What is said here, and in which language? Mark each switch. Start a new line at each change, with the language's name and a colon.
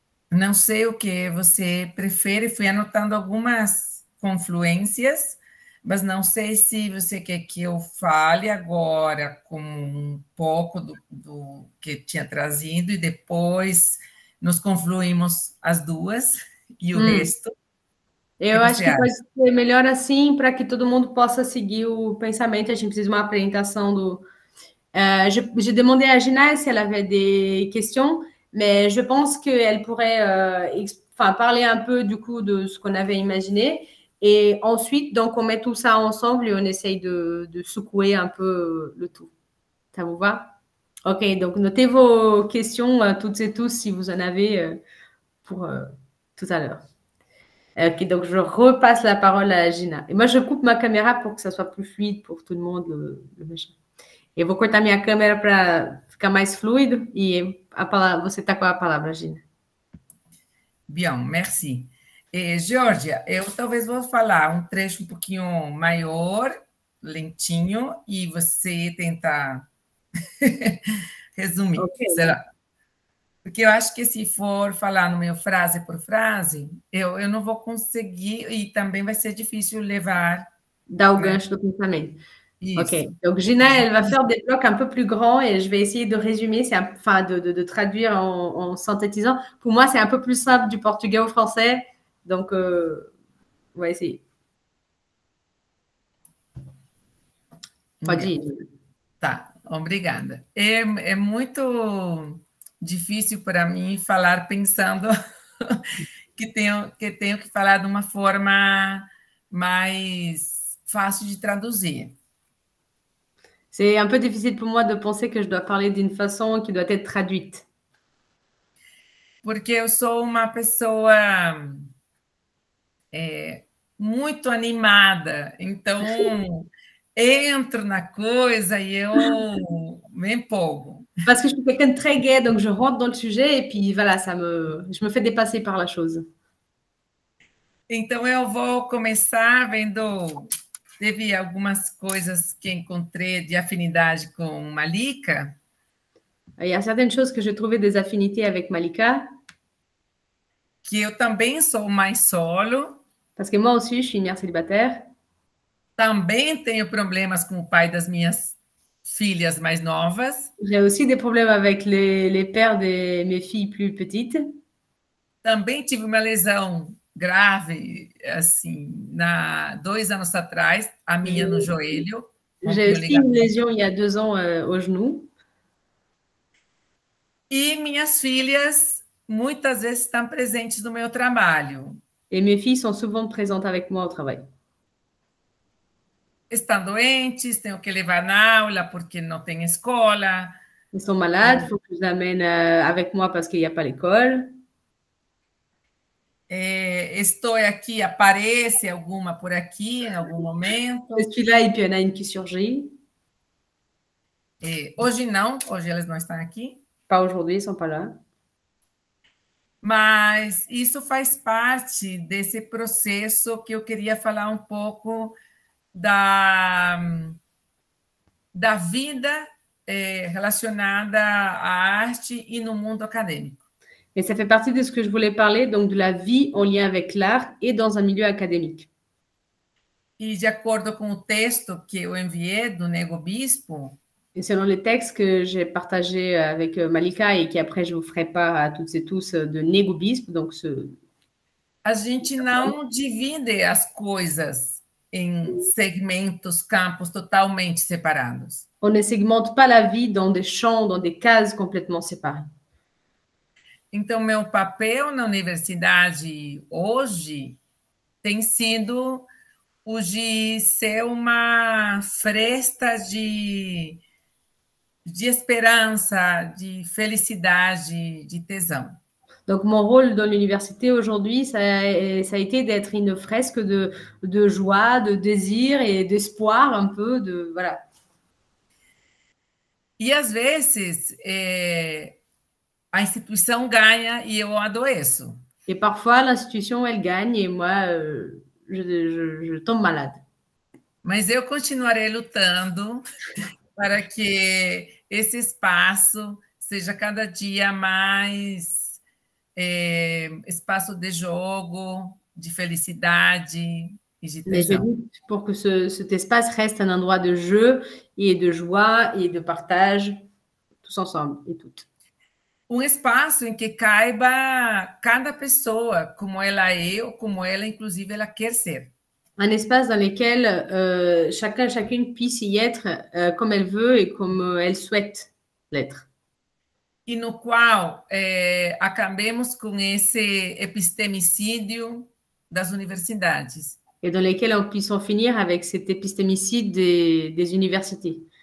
Portuguese: Não sei o que você prefere, fui anotando algumas confluências, mas não sei se você quer que eu fale agora com um pouco do que tinha trazido e depois nos confluímos as duas e o resto. Eu acho que pode ser melhor assim, para que todo mundo possa seguir o pensamento. A gente precisa de uma apresentação do...
French: J'ai demandé à Gina si elle avait des questions, mais je pense qu'elle pourrait parler un peu du coup de ce qu'on avait imaginé. Et ensuite, donc, on met tout ça ensemble et on essaye de secouer un peu le tout. Ça vous va? Ok, donc notez vos questions, toutes et tous, si vous en avez, pour tout à l'heure. Ok, donc je repasse la parole à Gina. E moi, je coupe ma caméra pour que ça soit plus fluide pour tout le monde, le machin.
Portuguese: Eu vou cortar minha câmera para ficar mais fluido e você está com a palavra, Gina.
French: Bien, merci.
Portuguese: Georgia, eu talvez vou falar um trecho um pouquinho maior, lentinho, e você tentar resumir, Ok. será? Porque eu acho que se for falar no meu frase por frase, eu não vou conseguir, e também vai ser difícil levar, Dá o né? gancho do pensamento. Ok. Isso.
French: Donc, Gina, elle va faire des blocs un peu plus grands et je vais essayer de résumer, enfin, de traduire en synthétisant. Pour moi, c'est un peu plus simple du portugais au français. Donc, on va essayer.
Portuguese: Pode ir. Tá, obrigada. É muito difícil para mim falar pensando que tenho que falar de uma forma mais fácil de traduzir.
French: C'est un peu difficile pour moi de penser que je dois parler d'une façon qui doit être traduite.
Portuguese: Porque eu sou uma pessoa muito animada, então entro na coisa e eu me empolgo.
French: Parce que je suis quelqu'un de très gai, donc je rentre dans le sujet et puis voilà, je me fais dépasser par la chose.
Portuguese: Então eu vou começar vendo. Teve algumas coisas que encontrei de afinidade com Malika.
French: Il y a certaines choses que j'ai trouvé des affinités avec Malika.
Portuguese: Que eu também sou mãe solo.
French: Parce que moi aussi, je suis une mère célibataire.
Portuguese: Também tenho problemas com o pai das minhas filhas mais novas.
French: J'ai aussi des problèmes avec les pères de mes filles plus petites.
Portuguese: Também tive uma lesão grave, assim, 2 anos atrás, a minha no joelho.
French: J'ai aussi une lésion il y a 2 ans au genou.
Portuguese: E minhas filhas muitas vezes estão presentes no meu trabalho.
French: Et mes filles sont souvent présentes avec moi au travail.
Portuguese: Estão doentes, tenho que levar na aula porque não tem escola.
French: Ils sont malades, il faut que je les amène avec moi parce qu'il n'y a pas l'école.
Portuguese: Estou aqui, aparece alguma por aqui em algum momento.
French: Je suis là et puis il y en a une qui surgit.
Portuguese: Hoje não, hoje elas não estão aqui.
French: Pas aujourd'hui, ils ne sont pas là.
Portuguese: Mas isso faz parte desse processo que eu queria falar um pouco da vida relacionada à arte e no mundo acadêmico.
French: Et ça fait partie de ce que je voulais parler, donc de la vie en lien avec l'art et dans un milieu académique.
Portuguese: E de acordo com o texto que eu enviei do Nego Bispo,
French: et selon les textes que j'ai partagés avec Malika et qu'après je vous ferai part à toutes et tous de Nego Bispo, donc
Portuguese: a gente não divide as coisas em segmentos, campos totalmente separados.
French: On ne segmente pas la vie dans des champs, dans des cases complètement séparées.
Portuguese: Então, meu papel na universidade hoje tem sido o de ser uma fresta de esperança, de felicidade, de tesão.
French: Donc, mon rôle dans l'université aujourd'hui, ça a été d'être une fresque de joie, de désir et d'espoir un peu, voilà.
Portuguese: E às vezes a instituição ganha e eu adoeço.
French: Et parfois, l'institution, elle gagne et moi, je tombe malade.
Portuguese: Mas eu continuarei lutando para que esse espaço seja cada dia mais espaço de jogo, de felicidade e de
French: Mais je
Portuguese: tesão.
French: lutte pour que cet espace reste un endroit de jeu et de joie et de partage, tous ensemble et toutes.
Portuguese: Um espaço em que caiba cada pessoa como ela é ou como ela, inclusive, ela quer ser.
French: Un espace dans lequel chacune puisse y être comme elle veut et comme elle souhaite l'être.
Portuguese: E no qual acabemos com esse epistemicídio das universidades.
French: Et dans lesquels on puisse en finir avec cet épistémicide des universités